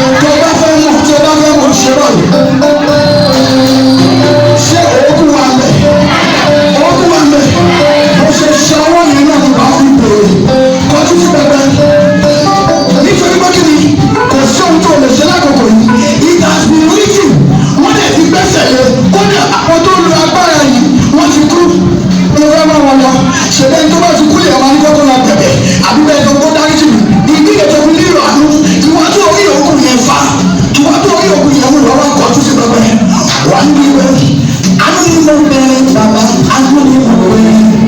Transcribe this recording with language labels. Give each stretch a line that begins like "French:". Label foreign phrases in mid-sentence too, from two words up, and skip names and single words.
Yoruba: Tó o bá fẹ́ mọ̀, tó o bá fẹ́ mọ̀, ṣe báyìí. Ṣé òógùn wà ńbẹ̀? Òógùn wà ńbẹ̀. Bó ṣe ṣe ọwọ́ yẹn náà ni wàá fi bèrè. Kọjú sí pẹpẹ. Nítorí pé kí ni? Kò sí ohun tó lè ṣe lákòókò yìí.
English: It has been written.
Yoruba: Wọ́n dẹ̀ ti gbẹ́sẹ̀ lé. Kódà àwọn tó lo agbára yìí, wọ́n ti kú. Mo fẹ́ bá wọn lọ. Ṣé bẹ́ẹ̀ tó bá ti kú lè máa ní kó tó máa bẹ̀bẹ̀? Àbí bẹ́ẹ̀ tó kó dárí jù? Ìdí yẹn tó fi nílò àánú. Ìwà tó rí òkú yẹn fa. Ìwà tó rí òkú yẹn mú lọ wá kọjú sí pẹpẹ. Wà á ní wípé, "Àánú ni mo bẹ̀rẹ̀, bàbá, àánú ni mo bẹ̀rẹ̀.